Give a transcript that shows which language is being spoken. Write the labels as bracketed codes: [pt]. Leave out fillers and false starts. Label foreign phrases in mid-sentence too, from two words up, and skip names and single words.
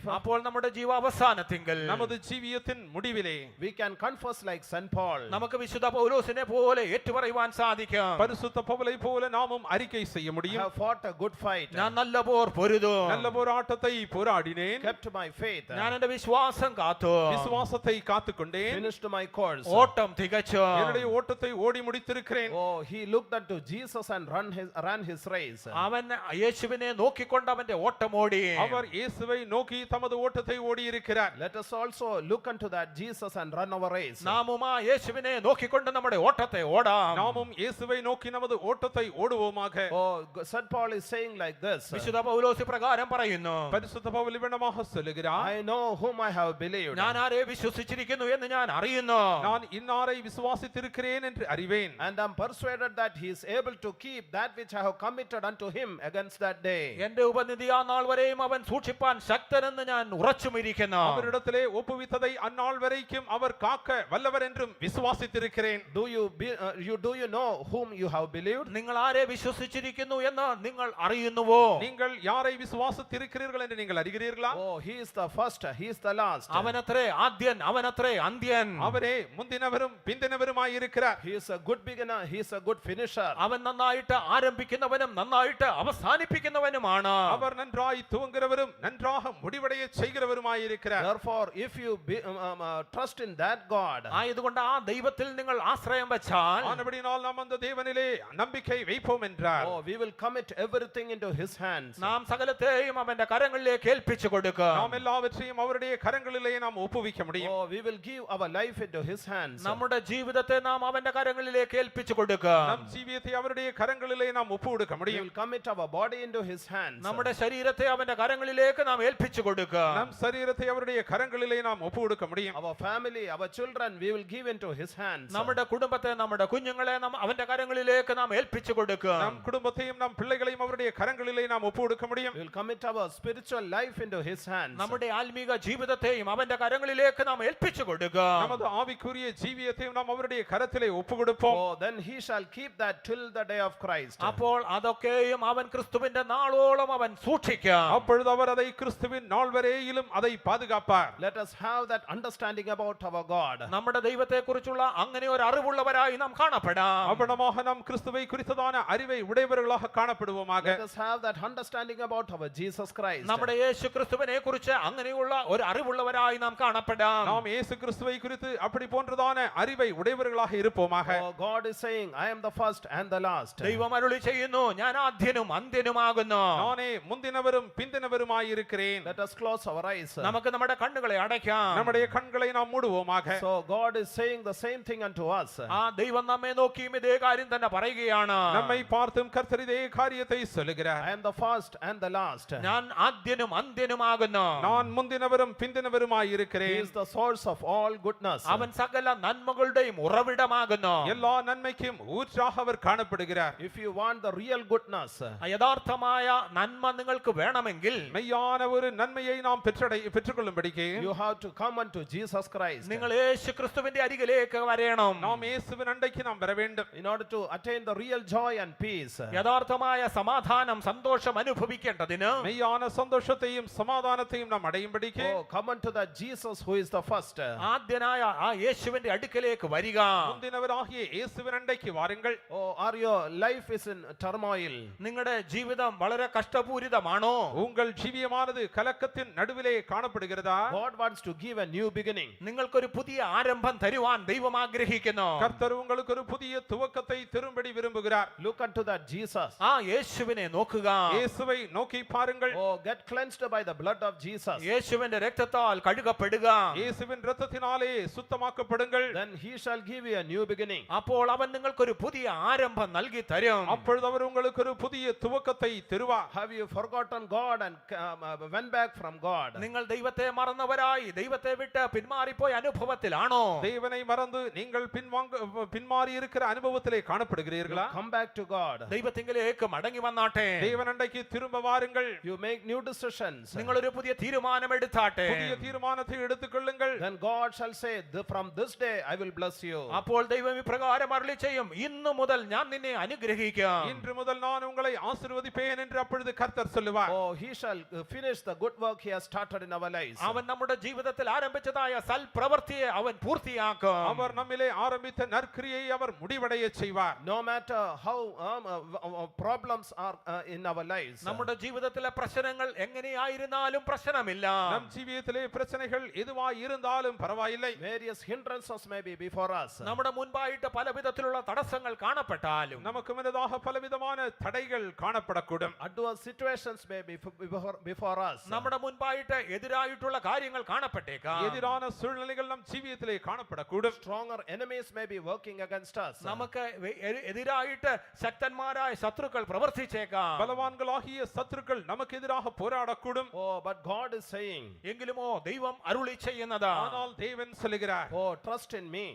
[ml] അപ്പോൾ നമ്മുടെ ജീവാവസാനത്തിങ്കൽ [ta] நமது ஜீவியத்தின் முடிவிலே [en] we can confess like St. Paul. [ml] നമുക്ക് വിശുദ്ധ പൗലോസിനെ പോലെ ഏറ്റുപറയുവാൻ സാധിക്കും. [ta] பரிசுத்த பவுலை போல நாமும் அறிக்கை செய்ய [en] I [ta] முடியும். [en] have fought a good fight. [ml] ഞാൻ നല്ല പോർ പൊരുതു. [ta] நல்ல போராட்டத்தை போராடினேன். [en] Kept my faith. [ml] ഞാൻ എന്റെ വിശ്വാസം കാത്തു. [ta] விசுவாசத்தை காத்துக்கொண்டேன். [en] Finished my course. [ml] ഓട്ടം തികച്ചു. [ta] என்னுடைய ஓட்டத்தை ஓடி முடித்திருக்கிறேன். [en] Oh, he looked unto Jesus and ran his race. [ml] അവൻ യേശുവിനെ നോക്കിക്കൊണ്ട് അവന്റെ ഓട്ടം ഓടി. [ta] அவர் இயேசுவை நோக்கி தமது ஓட்டத்தை ஓடி இருக்கிறார். [en] Let us also look unto that Jesus and run our race. [ml] നാമും ആ യേശുവിനെ നോക്കിക്കൊണ്ട് നമ്മുടെ ഓട്ടത്തെ ഓടാം. [ta] நாமும் இயேசுவை நோக்கி நமது ஓட்டத்தை ஓடுவோமாக. [en] Oh, St. Paul is saying like this. [ml] വിശുദ്ധ പൗലോസ് പ്രകാരം പറയുന്നു. [ta] பரிசுத்த பவுல் இவனமாக இப்படியாக சொல்லுகிறார், [en] I know whom I have believed. [ml] ഞാൻ ആരെ വിശ്വസിച്ചിരിക്കുന്നു എന്ന് ഞാൻ അറിയുന്നു. [ta] நான் இன்னாரை விசுவாசித்திருக்கிறேன் என்று அறிவேன். [en] And I'm persuaded that he is able to keep that which I have committed unto him against that day. [ml] എന്റെ ഉപനിധി ആ നാൾ വരെയും അവൻ സൂക്ഷിപ്പാൻ ശക്തനെന്ന് ഞാൻ ഉറച്ചുമിരിക്കുന്നു. [ta] அவரிடத்திலே ஒப்புவித்ததை அந்நாள் வரைக்கும் அவர் காக்க வல்லவர் என்றும் விசுவாசித்திருக்கிறேன். [en] Do you know whom you have believed? [ml] നിങ്ങൾ ആരെ വിശ്വസിച്ചിരിക്കുന്നു എന്ന് നിങ്ങൾ അറിയുന്നുവോ? [ta] நீங்கள் யாரை விசுவாசித்திருக்கிறீர்கள் என்று நீங்கள் அறிகிறீர்களா? [en] Oh, he is the first, he is the last. [ml] അവനത്രേ ആദ്യൻ, അവനത്രേ അന്ത്യൻ. [ta] அவரே முந்தினவரும் பிந்தினவருமாய் இருக்கிறார். [en] He is a good beginner, he is a good finisher. [ml] അവൻ നന്നായിട്ട് ആരംഭിക്കുന്നവനും നന്നായിട്ട് അവസാനിപ്പിക്കുന്നവനുമാണ്. [ta] அவர் நன்றாய் துவங்குகிறவரும் நன்றாக முடிவடைய செய்கிறவருமாய் இருக்கிறார். [en] Therefore, if you trust in that God, [ml] ആയതുകൊണ്ട് ആ ദൈവത്തിൽ നിങ്ങൾ ആശ്രയം വെച്ചാൽ [ta] ஆனபடியால் நாம் அந்த தேவனிலே நம்பிக்கை வைப்போம் என்றார். [en] oh, we will commit everything into his hands. [ml] നാം സകലത്തെയും അവന്റെ കരങ്ങളിലേക്ക് ഏൽപ്പിച്ചു കൊടുക്കുക. [ta] நாம் எல்லாவற்றையும் அவருடைய கரங்களிலே நாம் ஒப்புவிக்க முடியும். [en] Oh, we will give our life into his hands. [ml] നമ്മുടെ ജീവിതത്തെ നാം അവന്റെ കരങ്ങളിലേക്ക് ഏൽപ്പിച്ചു കൊടുക്കുക. [ta] நம் ஜீவியத்தை அவருடைய கரங்களிலே நாம் ஒப்புவிக்க [en] We [ta] முடியும். [en] will commit our body into his hands. [ml] നമ്മുടെ ശരീരത്തെ അവന്റെ കരങ്ങളിലേക്ക് നാം ഏൽപ്പിച്ചു കൊടുക്കുക. [ta] நம் சரீரத்தை அவருடைய கரங்களிலே நாம் ஒப்புவிக்க முடியும். [en] Our family, our children, we will give into his hands. [ml] നമ്മുടെ കുടുംബത്തെ, നമ്മുടെ കുഞ്ഞുങ്ങളെ നാം അവന്റെ കരങ്ങളിലേക്ക് നാം ഏൽപ്പിച്ചു കൊടുക്കുക. [ta] நம் குடும்பத்தையும் நம் பிள்ளைகளையும் அவருடைய கரங்களிலே நாம் ஒப்புவிக்க முடியும். [en] We will commit our spiritual life into his hands. [ml] നമ്മുടെ ആത്മീക ജീവിതത്തെയും അവന്റെ കരങ്ങളിലേക്ക് നാം ഏൽപ്പിച്ചു കൊടുക്കുക. [ta] நமது ஆவிக்குரிய ஜீவியத்தையும் நாம் அவருடைய கரத்திலே ஒப்புக்கொடுப்போம். [en] Oh, then he shall keep that till the day of Christ. [ml] അപ്പോൾ അതൊക്കെയും അവൻ ക്രിസ്തുവിന്റെ നാളോളം അവൻ സൂക്ഷിക്കാം. [ta] அப்பொழுது அவர் அதை கிறிஸ்துவின் நாள் வரையிலும் அதை பாதுகாப்பார். [en] Let us have that understanding about our God. [ml] നമ്മുടെ ദൈവത്തെ കുറിച്ചുള്ള അങ്ങനെ ഒരു അറിവുള്ളവരായി നാം കാണപ്പെടാം. [ta] அவனமாக நாம் கிறிஸ்துவை குறித்ததான அறிவை உடையவர்களாக காணப்படுவோமாக. [en] Let us have that understanding about our Jesus Christ. [ml] നമ്മുടെ യേശു ക്രിസ്തുവിനെ കുറിച്ച് അങ്ങനെയുള്ള ഒരു അറിവുള്ളവരായി നാം കാണപ്പെടാം. [ta] நாம் இயேசு கிறிஸ்துவை குறித்து அப்படி போன்றதான அறிவை உடையவர்களாக இருப்போமாக. [en] Oh, God is saying, I am the first and the last. [ml] ദൈവം അരുളി ചെയ്യുന്നു, ഞാൻ ആദ്യനും അന്ത്യനുമാകുന്നു. [ta] நானே முந்தினவரும் பிந்தினவருமாய் இருக்கிறேன். [en] Let us close our eyes. [ml] നമുക്ക് നമ്മുടെ കണ്ണുകളെ അടയ്ക്കാം. [ta] நம்முடைய கண்களை நாம் மூடுவோமாக. [en] So God is saying the same thing unto us. [ml] ആ ദൈവം നമ്മെ നോക്കിയും ഇതേ കാര്യം തന്നെ പറയുകയാണ്. [ta] நம்மை பார்த்தும் கர்த்தர் இதே காரியத்தை சொல்லுகிறார். [en] I am the first and the last. [ml] ഞാൻ ആദ്യനും അന്ത്യനുമാകുന്നു. [ta] நான் முந்தினவரும் பிந்தினவருமாய் [en] He [ta] இருக்கிறேன். [en] is the source of all goodness. [ml] അവൻ സകല നന്മകളുടെയും ഉറവിടമാകുന്നു. [ta] எல்லா நன்மைக்கும் ஊற்றாக அவர் காணப்படுகிறார். [en] If you want the real goodness, [ml] യഥാർത്ഥമായ നന്മ നിങ്ങൾക്ക് വേണമെങ്കിൽ [ta] மெய்யான ஒரு நன்மையை நாம் பெற்றுக்கொள்ளும்படிக்கு [en] you have to come unto Jesus Christ. [ml] നിങ്ങൾ യേശു ക്രിസ്തുവിന്റെ അരികിലേക്ക് വരണം. [ta] நாம் இயேசுவின் அண்டைக்கு நாம் வர வேண்டும். [en] In order to attain the real joy and peace. [ml] യഥാർത്ഥമായ സമാധാനം, സന്തോഷം അനുഭവിക്കേണ്ടതിന് [ta] மெய்யான சந்தோஷத்தையும் சமாதானத்தையும் நாம் அடையும்படிக்கு [en] Oh, come unto that Jesus who is the first. [ml] ആദ്യനായ ആ യേശുവിന്റെ അടുക്കലേക്ക് വരിക. [ta] முந்தினவராகிய இயேசுவின் அண்டைக்கு வாருங்கள். [en] Oh, are your life is in turmoil? [ml] നിങ്ങളുടെ ജീവിതം വളരെ കഷ്ടപൂരിതമാണോ? [ta] உங்கள் ஜீவியமானது கலக்கத்தின் நடுவிலே காணப்படுகிறதா? [en] God wants to give a new beginning. [ml] നിങ്ങൾക്കൊരു പുതിയ ആരംഭം തരുവാൻ ദൈവം ആഗ്രഹിക്കുന്നു. [ta] கர்த்தர் உங்களுக்கு ஒரு புதிய துவக்கத்தை தரும்படி விரும்புகிறார். [en] Look unto that Jesus. [ml] ആ യേശുവിനെ നോക്കുക. [ta] இயேசுவை நோக்கி பாருங்கள். [en] Oh, get cleansed by the blood of Jesus. [ml] യേശുവിന്റെ രക്തത്താൽ കഴുകപ്പെടുക. [ta] இயேசுவின் இரத்தத்தினாலே சுத்தமாக்கப்படுங்கள். [en] Then he shall give you a new beginning. [ml] അപ്പോൾ അവൻ നിങ്ങൾക്കൊരു പുതിയ ആരംഭം നൽകി തരും. [ta] அப்பொழுது அவர் உங்களுக்கு ஒரு புதிய துவக்கத்தை தருவார். [en] Have you forgotten God and went back from God? [ml] നിങ്ങൾ ദൈവത്തെ മറന്നവരായി ദൈവത്തെ വിട്ട് പിന്മാറിപ്പോയ അനുഭവത്തിലാണോ? [ta] தேவனை மறந்து நீங்கள் பின்மாறி இருக்கிற அனுபவத்திலே காணப்படுகிறீர்களா? [en] Come back to God. [ml] ദൈവത്തിങ്കിലേക്ക് മടങ്ങി വന്നാട്ടെ. [ta] தேவனண்டைக்கு திரும்ப வாருங்கள். [en] You make new decisions. [ml] നിങ്ങളൊരു പുതിയ തീരുമാനം എടുത്താട്ടെ. [ta] புதிய தீர்மானத்தை எடுத்துக்கொள்ளுங்கள். [en] Then God shall say, from this day I will bless you. [ml] അപ്പോൾ ദൈവം ഇപ്രകാരം അരുളി ചെയ്യും, ഇന്നു മുതൽ ഞാൻ നിന്നെ അനുഗ്രഹിക്കാം. [ta] இன்று முதல் நான் உங்களை ஆசீர்வதிப்பேன் என்று அப்பொழுது கர்த்தர் சொல்லுவார். [en] Oh, he shall finish the good work he has started in our lives. [ml] അവൻ നമ്മുടെ ജീവിതത്തിൽ ആരംഭിച്ചതായ സൽപ്രവൃത്തിയെ അവൻ പൂർത്തിയാക്കും. [ta] அவர் நம்மிலே ஆரம்பித்த நற்கிரியை அவர் முடிவடைய செய்வார். [en] No matter how problems are in our lives. [ml] നമ്മുടെ ജീവിതത്തിലെ പ്രശ്നങ്ങൾ എങ്ങനെയായിരുന്നാലും പ്രശ്നമില്ല. [ta] நம் ஜீவியத்திலே பிரச்சனைகள் எதுவாய் இருந்தாலும் பரவாயில்லை. [en] Various hindrances may be before us. [ml] നമ്മുടെ മുൻപായിട്ട് പല വിധത്തിലുള്ള തടസ്സങ്ങൾ കാണപ്പെട്ടാലും [ta] நமக்கு முன்னதாக பலவிதமான தடைகள் காணப்படக்கூடும். [en] Adverse situations may be before us. [ml] നമ്മുടെ മുൻപായിട്ട് എതിരായിട്ടുള്ള കാര്യങ്ങൾ കാണപ്പെട്ടേക്കാം. [ta] எதிரான சூழ்நிலைகள் நம் ஜீவியத்திலே காணப்படக்கூடும். [en] Stronger enemies may be working against us. [ml] നമുക്ക് എതിരായിട്ട് ശക്തന്മാരായ ശത്രുക്കൾ പ്രവർത്തിച്ചേക്കാം. [ta] பலவான்களாகிய சத்துருக்கள் நமக்கு எதிராக போராடக்கூடும். [en] Oh, but God is saying, [ml] എങ്കിലുമോ ദൈവം അരുളി ചെയ്യുന്നത്, [ta] ஆனால் தேவன் சொல்லுகிறார், [en] oh, trust in me.